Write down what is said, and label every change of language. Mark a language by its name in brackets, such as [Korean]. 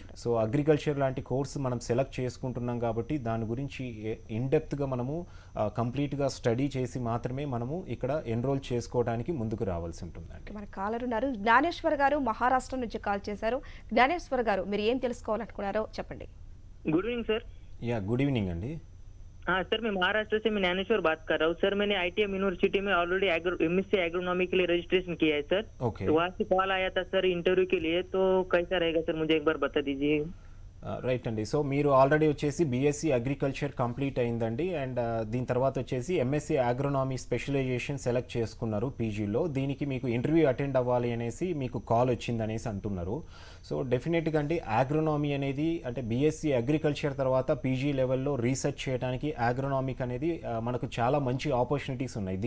[Telugu] So agriculture లాంటి course మనం select చేసుకుంటున్నాం కాబట్టి దాని గురించి ఇన్డెప్త్గా మనము కంప్లీట్గా స్టడీ చేసి మాత్రమే మనము ఇక్కడ ఎన్రోల్ చేసుకోవడానికి ముందుకు రావాల్సి ఉంటుందండి. మన కాలర్ ఉన్నారు, జ్ఞానేశ్వర్ గారు మహారాష్ట్ర నుంచి కాల్ చేశారు. జ్ఞానేశ్వర్ గారు, మీరు ఏం తెలుసుకోవాలనుకున్నారో చెప్పండి. [Hindi] Good evening sir. [Telugu] Yeah good evening అండి. [Hindi] हाँ सर, मैं महाराष्ट्र से मैं ज्ञानेश्वर बात कर रहा हूँ सर। मैंने आईटीएम यूनिवर्सिटी में ऑलरेडी एमएससी एग्रोनॉमी के लिए रजिस्ट्रेशन किया है सर। [English] okay [Hindi] तो वहाँ से कॉल आया था सर इंटरव्यू के लिए, तो कैसा रहेगा सर, मुझे एक बार बता दीजिए। [Telugu] రైట్ అండి. సో మీరు ఆల్రెడీ వచ్చేసి బీఎస్సీ అగ్రికల్చర్ కంప్లీట్ అయిందండి అండ్ దీని తర్వాత వచ్చేసి ఎంఎస్సీ అగ్రోనామీ స్పెషలైజేషన్ సెలెక్ట్ చేసుకున్నారు పీజీలో. దీనికి మీకు ఇంటర్వ్యూ అటెండ్ అవ్వాలి అనేసి మీకు కాల్ వచ్చింది అనేసి అంటున్నారు. సో డెఫినెట్గా అండి అగ్రోనామీ అనేది అంటే బీఎస్సీ అగ్రికల్చర్ తర్వాత పీజీ లెవెల్లో రీసెర్చ్ చేయడానికి అగ్రోనామిక్ అనేది మనకు చాలా మంచి ఆపర్చునిటీస్ ఉన్నాయి.